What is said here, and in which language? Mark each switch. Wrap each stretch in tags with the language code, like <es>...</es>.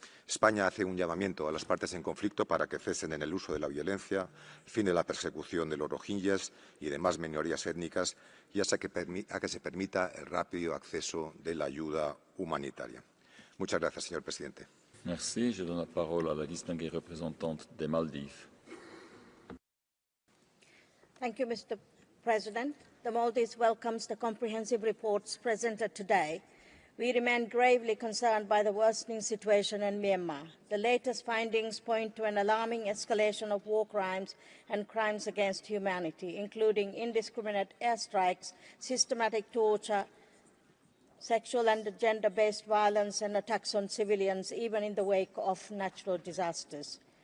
<es>España hace un llamamiento a las partes en conflicto para que cesen en el uso de la violencia, el fin de la persecución de los rohingyas y demás minorías étnicas y a que se permita el rápido acceso de la ayuda humanitaria. Muchas gracias, señor presidente.</es> <fr>Merci. Je donne la parole à la distinguée représentante des Maldives.</fr> <en>Thank you, Mr. President. The Maldives welcomes the comprehensive reports presented today. We remain gravely concerned by the worsening situation in Myanmar. The latest findings point to an alarming escalation of war crimes and crimes against humanity, including indiscriminate airstrikes, systematic torture, sexual and gender-based violence and attacks on civilians, even in the wake of natural disasters.</en>